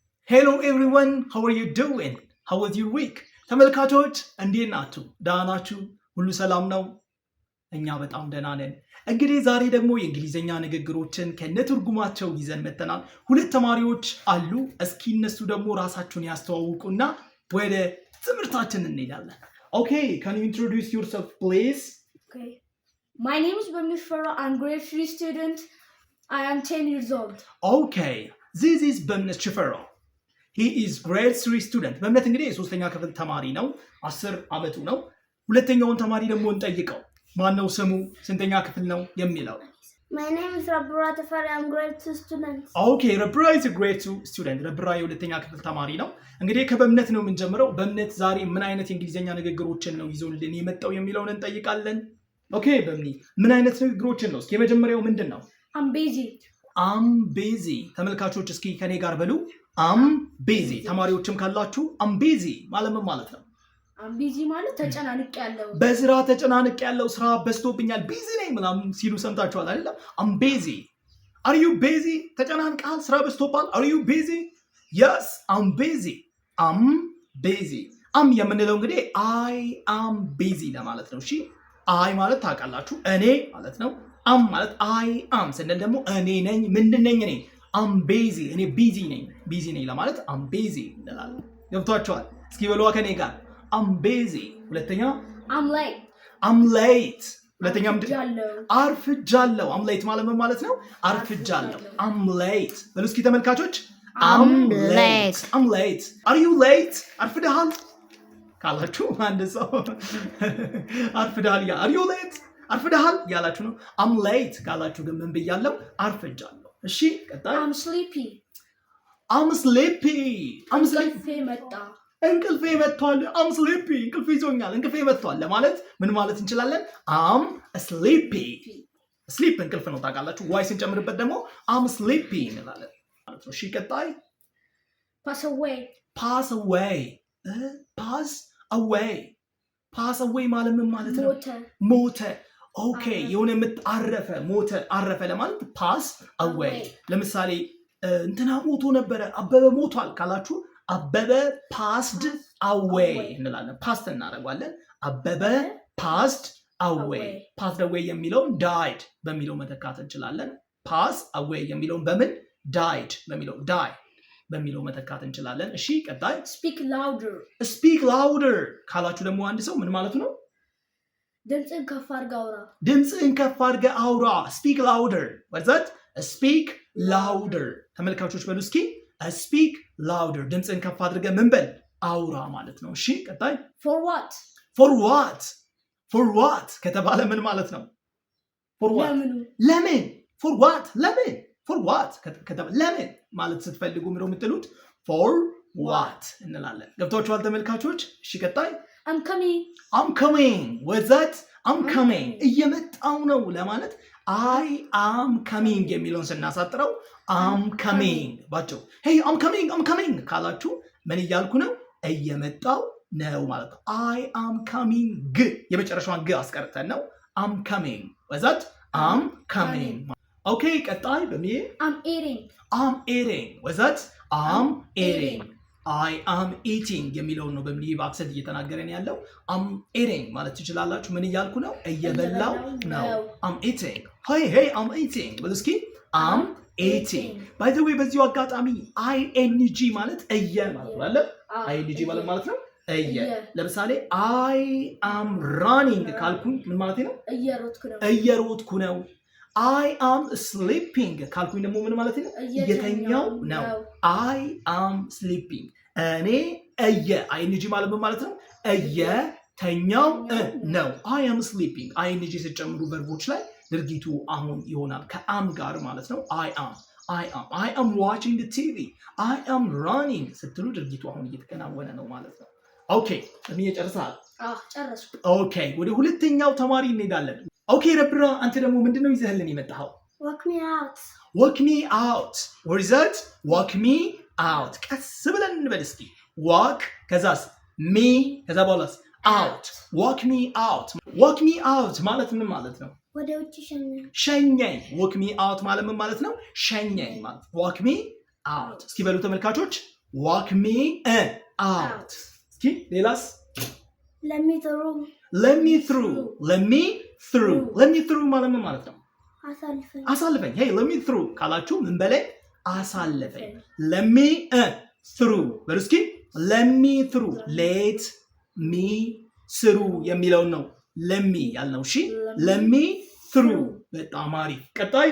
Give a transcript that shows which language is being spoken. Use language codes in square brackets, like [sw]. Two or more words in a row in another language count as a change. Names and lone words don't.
[en] Hello everyone, how are you doing? How was your week? [am] ተመልካቾች እንዴት ናችሁ? ደህና ናችሁ? ሁሉ ሰላም ነው? እኛ በጣም ደህና ነን። እንግዲህ ዛሬ ደግሞ የእንግሊዘኛ ንግግሮችን ከነትርጉማቸው ይዘን መጥተናል። ሁለት ተማሪዎች አሉ። እስኪ እነሱ ደግሞ ራሳቸውን ያስተዋውቁና ወደ ትምህርታችን እንሄዳለን። [en] Okay, can you introduce yourself please? Okay. My name is Bamni Farah. I'm grade 3 student. I am 10 years old. Okay, this is Bamni Farah. He is grade 3 student. [am] በእምነት እንግዲህ የሶስተኛ ክፍል ተማሪ ነው። 10 ዓመቱ ነው። ሁለተኛውን ተማሪ ደግሞ እንጠይቀው። ማን ነው ስሙ? ስንተኛ ክፍል ነው የሚለው? [en] My name is Rabra Tafari. I'm grade 2 student. Okay, Rabra is a grade 2 student. [am] Rabra የሁለተኛ ክፍል ተማሪ ነው። እንግዲህ ከበእምነት ነው የምንጀምረው። በእምነት ዛሬ ምን አይነት የእንግሊዘኛ ንግግሮችን ነው ይዞልን የመጣው የሚለውን እንጠይቃለን። ኦኬ፣ በእምኒ ምን አይነት ንግግሮችን ነው? እስኪ የመጀመሪያው ምንድን ነው? [en] I'm busy. I'm busy። [am] ተመልካቾች እስኪ ከኔ ጋር በሉ [en] I'm busy። [am] ተማሪዎችም ካላችሁ [en] I'm busy [am] ማለት ምን ማለት ነው? [en] I'm busy [am] ማለት ተጨናንቄያለሁ። በስራ ተጨናንቄያለሁ፣ ስራ በዝቶብኛል፣ ቢዚ ነኝ ምናምን ሲሉ ሰምታችኋል አይደል? [en] I'm busy. Are you busy? [am] ተጨናንቀሃል? ስራ በዝቶባል? [en] Are you busy? Yes, I'm busy. I'm busy. [am] am የምንለው እንግዲህ [en] I am busy [am] ለማለት ነው። እሺ I ማለት ታውቃላችሁ እኔ ማለት ነው። am ማለት [en] I am [am] ስንል ደግሞ እኔ ነኝ። ምንድን ነኝ እኔ? [en] I'm busy። [am] እኔ ቢዚ ነኝ ለማለት [en] I'm busy [am] እንላለን። ገብቷችኋል? እስኪ በሉዋ ከኔ ጋር [en] I'm busy። [am] ሁለተኛ [en] I'm late። I'm late። [am] ሁለተኛ ምንድን አርፍጃለሁ። አርፍጃለሁ። [en] I'm late [am] ማለት ምን ማለት ነው? አርፍጃለሁ። [en] I'm late። [am] በሉ እስኪ ተመልካቾች [en] I'm late። I'm late። Are you late? [am] አርፍደሃል ካላችሁ አንድ ሰው አርፍደሃል ያ [en] Are you late? [am] አርፍደሃል ያላችሁ ነው። [en] I'm late [am] ካላችሁ ግን ምን ብያለሁ? አርፍጃለሁ። እሺ ቀጣይ [en] I'm sleepy። I'm sleepy። I'm sleepy [am] እንቅልፌ መጣ። እንቅልፌ መጥቷል። [en] I'm sleepy [am] እንቅልፌ ይዞኛል፣ እንቅልፌ መጥቷል ለማለት ምን ማለት እንችላለን? [en] I'm sleepy። [am] sleep እንቅልፍ ነው ታውቃላችሁ። ዋይ ስንጨምርበት ደግሞ [en] I'm sleepy [am] እንላለን ማለት ነው። እሺ ቀጣይ [en] pass away። pass away። pass away። pass away [am] ማለት ምን ማለት ነው? ሞተ። ኦኬ የሆነ አረፈ፣ ሞተ፣ አረፈ ለማለት [en] pass away። [am] ለምሳሌ እንትና ሞቶ ነበረ፣ አበበ ሞቷል ካላችሁ አበበ [en] passed away [am] እንላለን። ፓስት እናደርጋለን። አበበ [en] passed away። passed away [am] የሚለውን died በሚለው መተካት እንችላለን። [en] pass away [am] የሚለውን በምን died በሚለው die በሚለው መተካት እንችላለን። እሺ ቀጣይ [en] speak louder። speak louder [am] ካላችሁ ደግሞ አንድ ሰው ምን ማለቱ ነው? ድምፅህን ከፍ አድርገህ አውራ። ድምፅህን ከፍ አድርገህ አውራ። [en] speak louder። what's that? speak louder። [am] ተመልካቾች በሉ እስኪ [en] speak louder። [am] ድምፅህን ከፍ አድርገህ ምን በል? አውራ ማለት ነው። እሺ ቀጣይ [en] for what? for what? for what [am] ከተባለ ምን ማለት ነው? [en] for what? ለምን? for what? ለምን? for what [am] ከተባለ ለምን ማለት ስትፈልጉ ምንድነው የምትሉት? [en] for what [am] እንላለን። ገብታችኋል ተመልካቾች? እሺ ቀጣይ [en] I'm coming። I'm coming። what's that? I'm coming [am] እየመጣው ነው ለማለት [en] I am coming [am] የሚለውን ስናሳጥረው [en] I'm coming [am] ባቸው [en] hey I'm coming [am] ካላችሁ ምን እያልኩ ነው? እየመጣው ነው ማለት ነው። [en] I am coming [am] የመጨረሻዋን ግ አስቀርተን ነው [en] I'm coming። what's that? I'm coming። okay [am] ቀጣይ በሚዬ [en] I'm eating። what's that? I'm eating። I am eating [am] የሚለውን ነው በሚዬ በአክሰንት እየተናገረን ያለው። [en] I'm eating [am] ማለት ትችላላችሁ። ምን እያልኩ ነው? እየበላው ነው። [en] I'm eating። hey I'm eating [am] በሉ እስኪ [en] I'm eating። by the way [am] በዚሁ አጋጣሚ ing ማለት እየ ማለት ነው። ing ማለት ነው እየ። ለምሳሌ [en] I am running [am] ካልኩኝ ምን ማለት ነው? እየሮጥኩ ነው። [en] I am sleeping [am] ካልኩኝ ደግሞ ምን ማለት ነው? እየተኛው ነው። [en] I am sleeping [am] እኔ እየ ing ማለት ምን ማለት ነው? እየተኛው ነው። [en] I am sleeping [am] ing ሲጨምሩ ቨርቦች ላይ ድርጊቱ አሁን ይሆናል ከአም ጋር ማለት ነው። [en] I am watching the TV። I am running [am] ስትሉ ድርጊቱ አሁን እየተከናወነ ነው ማለት ነው። ኦኬ ለምን ጨርሰሃል? ጨረስኩ። ኦኬ ወደ ሁለተኛው ተማሪ እንሄዳለን። ኦኬ ረብራ አንተ ደግሞ ምንድነው ይዘህልን የመጣኸው? [en] Walk me out። walk me out። where is that? walk me out። [am] ቀስ ብለን እንበል እስኪ walk ከዛስ me ከዛ በኋላስ out። [en] walk me out። walk me out [am] ማለት ምን ማለት ነው? ወደ ውጭ ሸኘኝ። [en] walk me out [am] ማለት ምን ማለት ነው? ሸኘኝ ማለት [en] walk me out። [am] እስኪ በሉ ተመልካቾች [en] walk me out [am] እስኪ ሌላስ [en] let me through let me through [am] ማለት ነው አሳልፈኝ [en] hey let me through [am] ካላችሁ ምን በላይ አሳልፈኝ [en] let me through [am] በሉ እስኪ [en] let me through [am] የሚለውን ነው [en] let me [am] ያልነው እሺ [en] let me through [am] በጣም አሪፍ ቀጣይ